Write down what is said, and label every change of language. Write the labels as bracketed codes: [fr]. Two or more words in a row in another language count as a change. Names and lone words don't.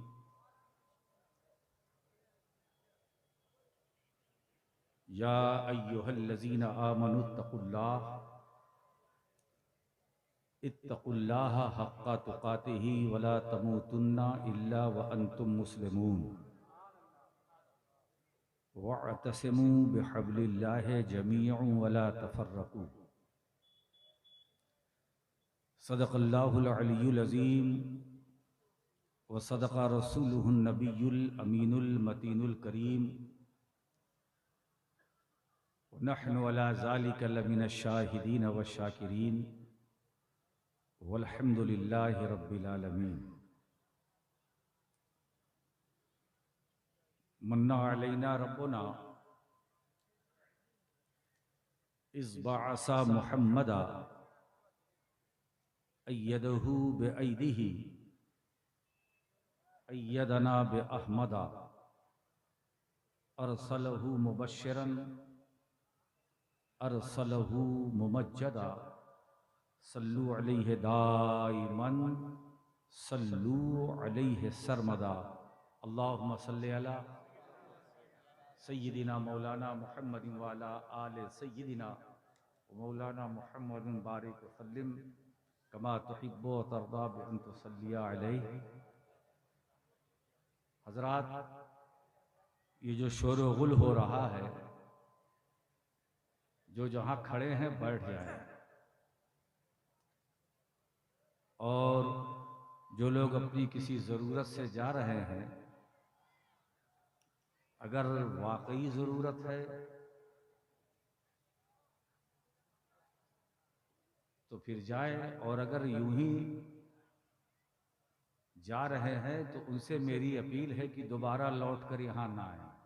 [ar] يا أيها الذين آمنوا اتقوا الله اتقوا الله حق تقاته ولا تموتن إلا وأنتم مسلمون واعتصموا بحبل الله جميعا ولا تفرقوا. صدق الله العلي العظيم وصدق رسوله النبي الأمين المتين الكريم. نحن على ذلك لمن الشاهدين والشاكرين والحمد لله رب العالمين. من علينا ربنا إذ بعث محمدا أيده بأيده أيدنا بأحمدا أرسله مبشرا أرسله ممجدا صلوا عليه دائما صلوا عليه سرمدا. اللهم صل على سيدنا مولانا محمد وعلى آل سيدنا مولانا محمد بارك وسلم كما تحب وترضى بأن تصلي عليه. [ur] حضرات، یہ جو شور و غل ہو رہا ہے، جو جہاں کھڑے ہیں بیٹھ جائیں. اور جو لوگ اپنی کسی ضرورت سے جا رہے ہیں، اگر واقعی ضرورت ہے تو پھر جائیں، اور اگر یوں ہی جا رہے ہیں تو ان سے میری اپیل ہے کہ دوبارہ لوٹ کر یہاں نہ آئے.